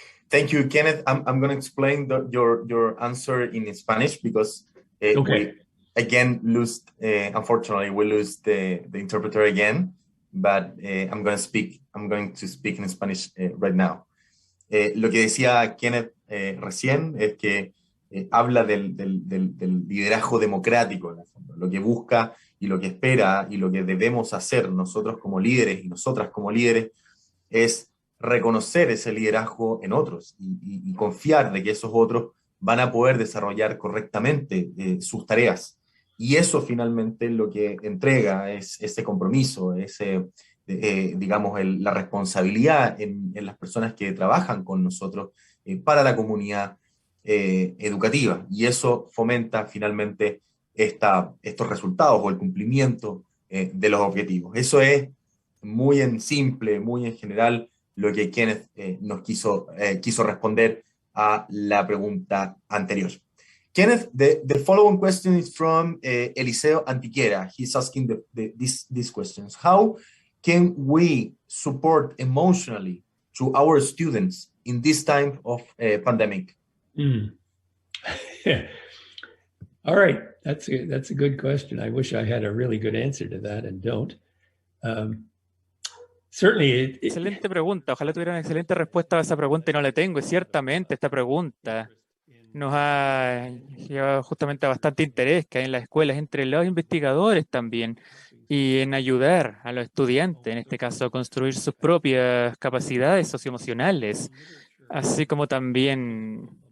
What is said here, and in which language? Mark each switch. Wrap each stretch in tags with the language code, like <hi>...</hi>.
<en>Thank you, Kenneth. I'm going to explain your answer in Spanish because Okay. Unfortunately, we lose the interpreter again, but I'm going to speak in Spanish right now.</en> <es>Lo que decía Kenneth recién es que habla del liderazgo democrático, en el fondo, lo que busca y lo que espera y lo que debemos hacer nosotros como líderes y nosotras como líderes es reconocer ese liderazgo en otros y confiar de que esos otros van a poder desarrollar correctamente sus tareas. Y eso finalmente lo que entrega es ese compromiso, digamos, la responsabilidad en las personas que trabajan con nosotros para la comunidad educativa. Y eso fomenta finalmente estos resultados o el cumplimiento de los objetivos. Eso es muy en simple, muy en general, lo que Kenneth nos quiso responder a la pregunta anterior.</es> <en>Kenneth, the following question is from Eliseo Antiquera. He's asking these questions. How can we support emotionally to our students in this time of pandemic? All right, that's a good question. I wish I had a really good answer to that and don't. Certainly,</en> <es>Excelente pregunta. Ojalá tuviera una excelente respuesta a esa pregunta y no la tengo. Y ciertamente esta pregunta nos ha llevado justamente a bastante interés que hay en las escuelas, entre los investigadores también, y en ayudar a los estudiantes, en este caso, a construir sus propias capacidades socioemocionales, así como también</es>